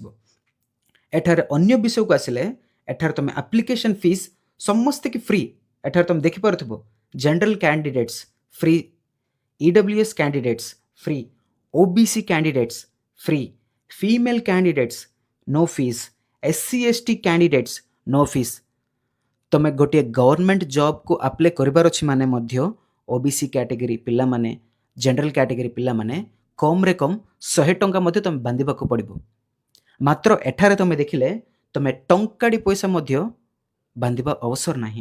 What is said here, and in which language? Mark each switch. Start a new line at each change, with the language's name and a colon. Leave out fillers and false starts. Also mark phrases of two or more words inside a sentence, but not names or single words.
Odia: ଏଠାରେ ଅନ୍ୟ ବିଷୟକୁ ଆସିଲେ ଏଠାରେ ତୁମେ
English: application fees
Odia: ସମସ୍ତେ କି ଫ୍ରି। ଏଠାରେ ତୁମେ ଦେଖିପାରୁଥିବ
English: General candidates free, EWS candidates free, OBC candidates free, female candidates no fees, SC ST candidates no fees.
Odia: ତୁମେ ଗୋଟିଏ
English: government job
Odia: ଆପ୍ଲାଏ କରିବାର ଅଛି ମାନେ ମଧ୍ୟ
English: OBC category
Odia: ପିଲାମାନେ,
English: general category
Odia: ପିଲାମାନେ କମ୍ରେ କମ୍ 100 ଟଙ୍କା ମଧ୍ୟ ତୁମେ ବାନ୍ଧିବାକୁ ପଡ଼ିବ। ମାତ୍ର ଏଠାରେ ତୁମେ ଦେଖିଲେ ତୁମେ ଟଙ୍କାଟି ପଇସା ମଧ୍ୟ ବାନ୍ଧିବା ଅବସର ନାହିଁ।